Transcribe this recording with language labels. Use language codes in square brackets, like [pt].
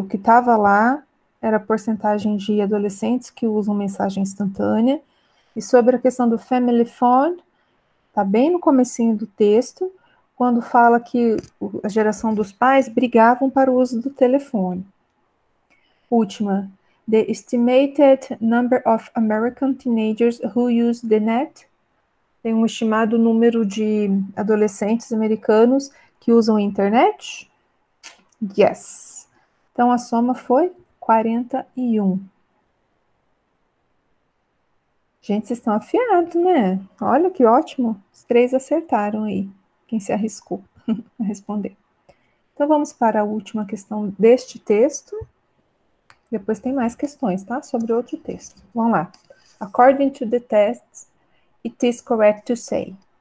[pt] O que estava lá era a porcentagem de adolescentes que usam mensagem instantânea. E sobre a questão do family phone, está bem no comecinho do texto, quando fala que a geração dos pais brigavam para o uso do telefone. Última. [en] The estimated number of American teenagers who use the net. [pt] Tem um estimado número de adolescentes americanos que usam a internet? [en] Yes. [pt] Então, a soma foi 41. Gente, vocês estão afiados, né? Olha que ótimo. Os 3 acertaram aí. Quem se arriscou a responder. Então, vamos para a última questão deste texto. Depois tem mais questões, tá? Sobre outro texto. Vamos lá. [en] According to the tests, it is correct to say.